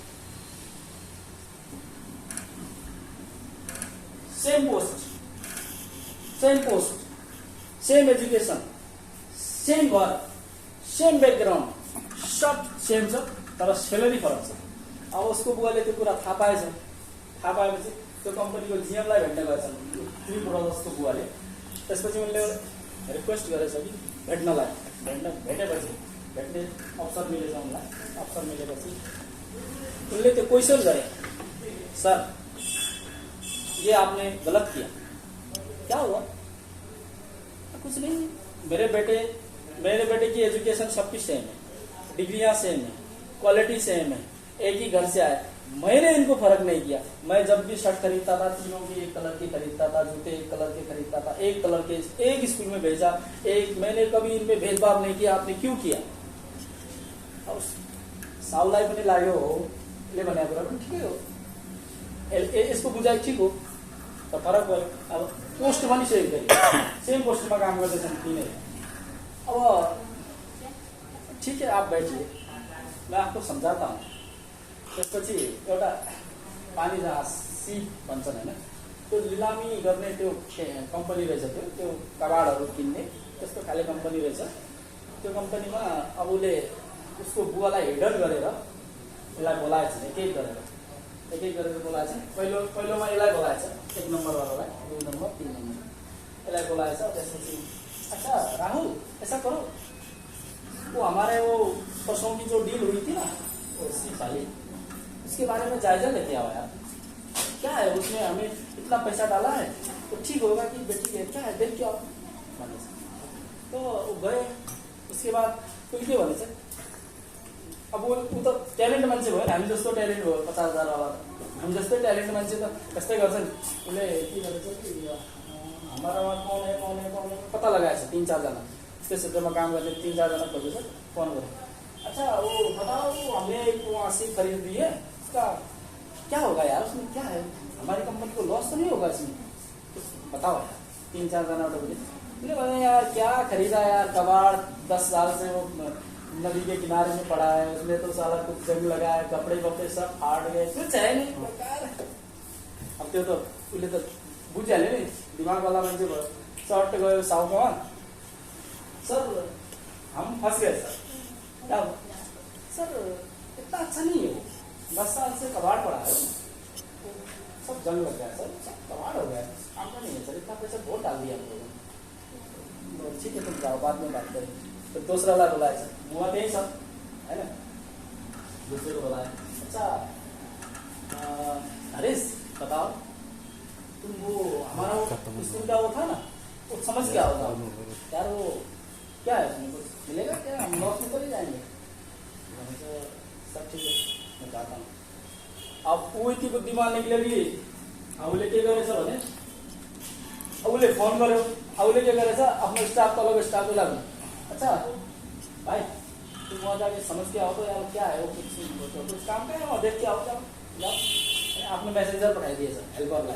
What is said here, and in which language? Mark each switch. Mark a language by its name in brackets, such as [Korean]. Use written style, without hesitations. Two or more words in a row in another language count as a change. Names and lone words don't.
[English] same post same education same [Nepali] घर [English] same background [Nepali] सब सेम छ तर सेलरी फरक छ अब उसको बुवाले त्यो कुरा थाहा पाएपछि त्यो कम्पनीको जिएमलाई भेट्न गएछन् 3 ब्रदर्सको बुवाले त्यसपछि उनले रिक्वेस्ट गरेछ कि भेटेपछि भेट्ने अवसर मिलेछ उनलाई अवसर मिलेपछि उनले त्यो क्वेसन गरे [Hindi] सर ये आपने गलत किया क्या हुआ कुछ नहीं मेरे बेटे की एजुकेशन सबकी सेम है डिग्रियां सेम है क्वालिटी सेम है एक ही घर से आए मैंने इनको फर्क नहीं किया मैं जब भी शर्ट खरीदता था तीनों की एक कलर की खरीदता था जूते एक कलर के खरीदता था एक कलर के एक स्कूल में भेजा एक मैंने कभी इनमें भेदभाव नहीं किया आपने क्यों किया [Nepali] अब साउलाई पनि लाग्यो हो ले भने कुरा पनि ठिकै हो यसको बुझाइ ठिक हो तो फरक भयो अब पोस्ट पनि सेम पोस्टमा काम गर्दैछन् तिनै अब [Hindi] ठीक है आप बैठिए मैं आपको समझाता हूँ [Nepali] त्यसपछि एउटा पानी जहाज सिप भन्छन् होइन त्यो लिलामी गर्ने त्यो कम्पनी रहेछ त्यो कबाडहरू किन्ने त्यस्तो खाले कम्पनी रहेछ त्यो कम्पनीमा अब उसले उसको बुवालाई हेडर गरेर यसलाई बोलाएछ एक एक गरेर बोलाएछ पहिलोमा यसलाई बोलाएछ 1 नम्बरवालालाई 2 नम्बर 3 नम्बर यसलाई बोलाएछ त्यसपछि [Hindi] अच्छा राहुल ऐसा करो वो हमारे वो परसों की जो डील हुई थी ना वो सिप वाली उसके बारे में जायजा लेते आओ यार क्या है उसमें हमें इतना पैसा डाला है तो ठीक होगा कि बेटी है क्या है देख क्या तो वो गए उसके बाद उनके [Nepali] भने चाहिँ अब वो त ट्यालेन्ट मान्छे भयो हामी जस्तो ट्यालेन्ट भयो 50,000 वाला हामी जस्तै ट्यालेन्ट मान्छे त त्यस्तै गर्छन् उसले के गरेछ कि [Hindi] हमारामा कौन है [Nepali] पता लगाएछ 3-4 जना त्यस क्षेत्रमा काम गर्ने 3-4 जना खोजेछ फोन गरे [Hindi] अच्छा वो बताओ वो हमने वहाँ से खरीद दी है उसका क्या होगा यार उसमें क्या है हमारी कंपनी को लॉस तो नहीं होगा इसमें बताओ यार [Nepali] 3-4 जना बोले [Hindi] मैंने बोला यार क्या खरीदा यार, कबाड़ 10 साल से वो नदी के किनारे में पड़ा है, उसमें तो साला कुछ जंग लगा है, कपड़े वपड़े सब फाड़ गए, कुछ है नहीं बेकार है। [Nepali] अब त्यो त उसले त बुझिहाल्यो नि, दिमाग वाला मान्छे भयो। सर्ट गयो साउथमा, [Hindi] सर हम फंस गए सर। क्या सर इतना अच्छा नहीं है वो, 10 साल से कबाड़ पड़ा है, सब जंग लग गया सर, सब कबाड़ हो गया, काम का नहीं है सर, इतना पैसा बहुत डाल दिया हम लोगों ने। ठीक है तुम जाओ, बाद में बात करें। तो दूसरा वाला बोला है सर, मुआ नहीं सब है ना, दूसरे को बोला है अच्छा हरीश बताओ तुम वो हमारा वो स्कूल का वो था ना, वो समझ क्या होगा यार, वो क्या है उसमें कुछ मिलेगा क्या, हम लॉस में तो नहीं जाएंगे। सब ठीक है मैं चाहता हूँ। अब वो [Nepali] यति बुद्धिमान निक्लेली, उसले के गरेछ भने उसले फोन गर्यो, उसले के गरेछ आफ्नो स्टाफ तलको स्टाफलाई भन्यो [Hindi] अच्छा भाई तुम वहाँ जाके समझ के आओ तो यार क्या है वो, कुछ काम का है वहाँ देख के आओ, जाओ [Nepali] आफ्नो मैसेजर पठाइदिएछ हेल्परलाई।